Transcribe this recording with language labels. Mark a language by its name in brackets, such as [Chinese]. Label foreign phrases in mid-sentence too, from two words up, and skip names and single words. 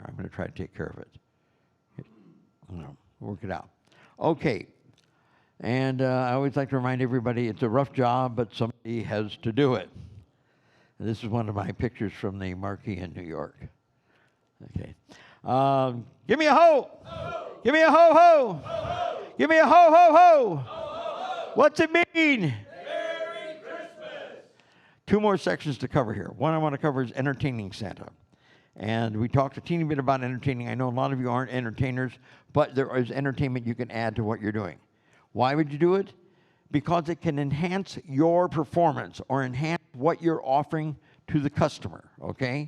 [English] I'm going to try to take care of it. Work it out. Okay. And I always like to remind everybody it's a rough job, but somebody has to do it. And this is one of my pictures from the marquee in New York. Okay. Give me a ho! Ho-ho! Give me a ho-ho! Ho-ho! Give me a ho-ho-ho! Ho-ho-ho! What's it mean? Merry Christmas! 2 more sections to cover here. One I want to cover is entertaining Santa. And we talked a teeny bit about entertaining. I know a lot of you aren't entertainers, but there is entertainment you can add to what you're doing. Why would you do it? Because it can enhance your performance or enhance what you're offering to the customer, okay?